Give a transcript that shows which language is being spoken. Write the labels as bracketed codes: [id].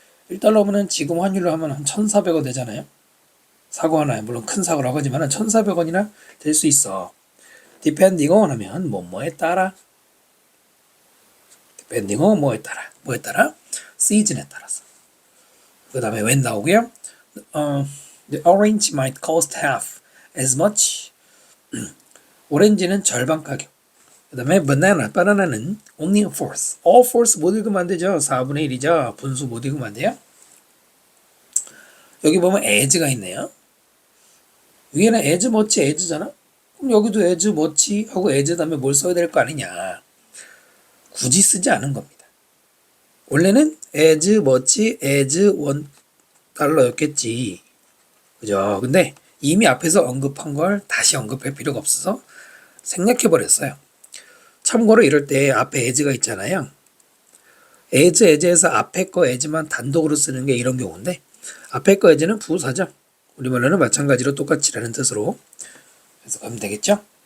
[ko] 1달러면 지금 환율로 하면 한 1,400원 되잖아요. 사과 하나에 물론 큰 사과라고 하지만 1,400원이나 될 수 있어. depending on 하면 뭐뭐에 따라 depending on 뭐에 따라 season에 따라서 그 다음에 when 나오고요. [en] The orange might cost half as much. [ko] 오렌지는 절반 가격. 그 다음에 바나나는 [en] only a fourth. [ko] all fourth 못 읽으면 안 되죠. 4분의 1이죠. 분수 못 읽으면 안 돼요. 여기 보면 as가 있네요. 위에는 as much as잖아. 그럼 여기도 as much 하고 as 다음에 뭘 써야 될 거 아니냐. 굳이 쓰지 않은 겁니다. 원래는 as much as $1였겠지. 그죠? 근데 이미 앞에서 언급한 걸 다시 언급할 필요가 없어서 생략해버렸어요. 참고로 이럴 때 앞에 as가 있잖아요. as에서 앞에 거 as만 단독으로 쓰는 게 이런 경우인데 앞에 거 as는 부사죠. 우리말로는 마찬가지로 똑같이라는 뜻으로 해석하면 되겠죠.